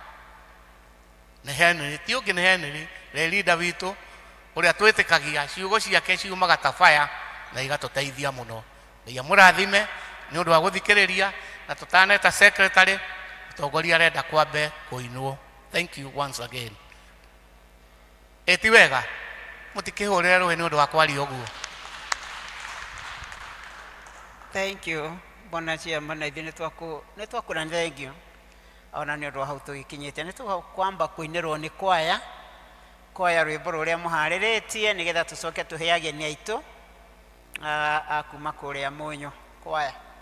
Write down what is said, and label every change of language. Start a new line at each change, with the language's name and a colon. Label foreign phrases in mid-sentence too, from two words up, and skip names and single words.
Kikuyu: nĩ Henry ti ũngĩ nĩ Henry leader witũ ũrĩa twĩtĩkagia ciugo ciake ciumaga ta fire na igatũteithia mũno Ngai amũrathime nĩ ũndũ wa gũthikĩrĩria na tũtaneta secretary mũtongoria arenda kwambe kũinwo
English: thank you once again
Kikuyu: eti wega mũtikĩhũrĩre rũĩ nĩ ũndũ wa kwaria ũguo
English: thank you
Kikuyu: bona chairman na ithuĩ nĩ twakũra
English: thank you
Kikuyu: ona nĩ ũndũ wa hau tũgĩkinyĩte nĩ tũkwamba kũinĩrwo nĩ kwaya rwĩmbo rũrĩa mũharĩrĩtie nĩgetha tũcoke tũhe ageni aitũ a kuma kũrĩa Mũnyũ kwaya